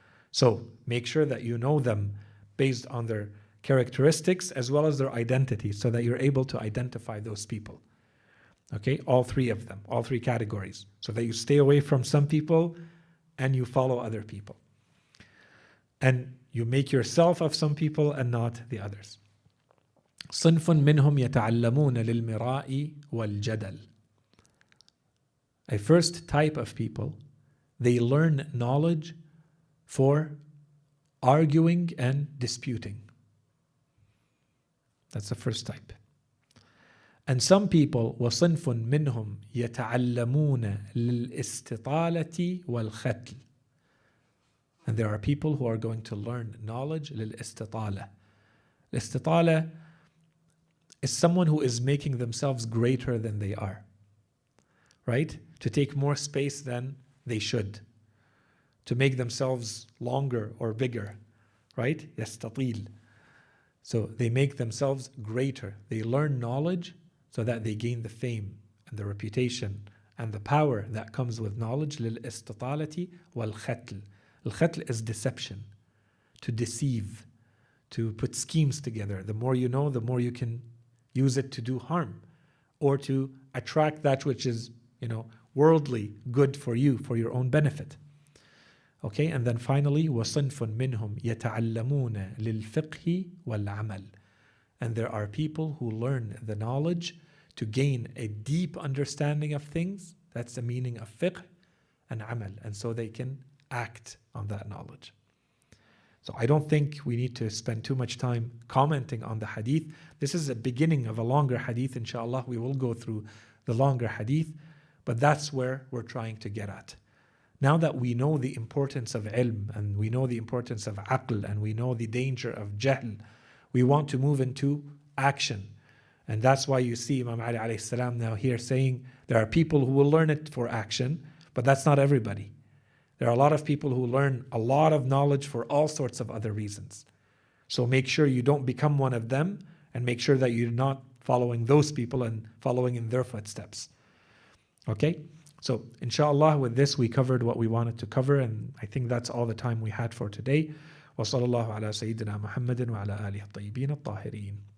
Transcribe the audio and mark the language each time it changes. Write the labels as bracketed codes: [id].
[en] So make sure that you know them based on their characteristics as well as their identity, so that you're able to identify those people. Okay, all three of them, all three categories, so that you stay away from some people and you follow other people. And you make yourself of some people and not the others. [ar] صنف منهم يتعلمون للمراء والجدل. [en] A first type of people, they learn knowledge for arguing and disputing. That's the first type. And some people, [ar] وصنف منهم يتعلمون للاستطالة والختل. [en] And there are people who are going to learn knowledge للاستطالة. الاستطالة is someone who is making themselves greater than they are, right? To take more space than they should, to make themselves longer or bigger, right? [ar] يستطيل. [en] So they make themselves greater. They learn knowledge so that they gain the fame and the reputation and the power that comes with knowledge. [ar] للاستطالة والختل. [en] Al-khatl is deception, to deceive, to put schemes together. The more you know, the more you can use it to do harm or to attract that which is, worldly good for you, for your own benefit. Okay, and then finally, [ar] وَصِنْفٌ مِّنْهُمْ يَتَعَلَّمُونَ لِلْفِقْهِ وَالْعَمَلِ. [en] And there are people who learn the knowledge to gain a deep understanding of things. That's the meaning of fiqh and amal. And so they can act on that knowledge. So I don't think we need to spend too much time commenting on the hadith. This is the beginning of a longer hadith, inshallah. We will go through the longer hadith, but that's where we're trying to get at. Now that we know the importance of ilm, and we know the importance of aql, and we know the danger of jahl, we want to move into action. And that's why you see Imam Ali alayhi salam now here saying there are people who will learn it for action, but that's not everybody. There are a lot of people who learn a lot of knowledge for all sorts of other reasons. So make sure you don't become one of them, and make sure that you're not following those people and following in their footsteps. Okay? So inshallah, with this we covered what we wanted to cover, and I think that's all the time we had for today. [ar] وصلى الله على سيدنا محمد وعلى آله الطيبين الطاهرين.